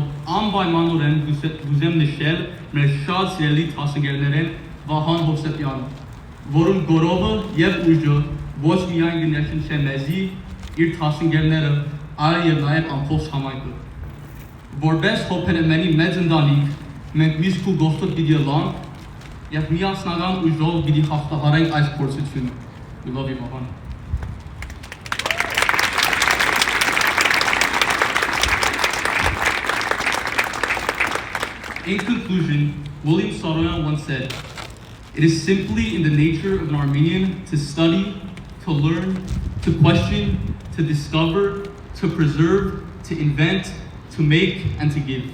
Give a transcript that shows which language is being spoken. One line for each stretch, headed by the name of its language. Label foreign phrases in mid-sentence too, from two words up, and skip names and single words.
Armenian: անպայմանորեն գուզեմ նշել մեր շատ սիրելի դասընկերներեն Վահան Հովսեփյանը, որում գորովը եւ ուժը ոչ միայն գնահատեն չէ մեզի, իր դասընկերները, այլ եւ նաեւ ամբողջ համայնքը։ Որպես հոփենեմենի մեծ ընտանիք, մենք միշտ քու գոհտոտ պիտի լանք եւ միասնական ուժով պիտի հաղթահարենք այս փորձությունը։
English: We love you, Vahana. In conclusion, William Saroyan once said, "It is simply in the nature of an Armenian to study, to learn, to question, to discover, to preserve, to invent, to make, and to give."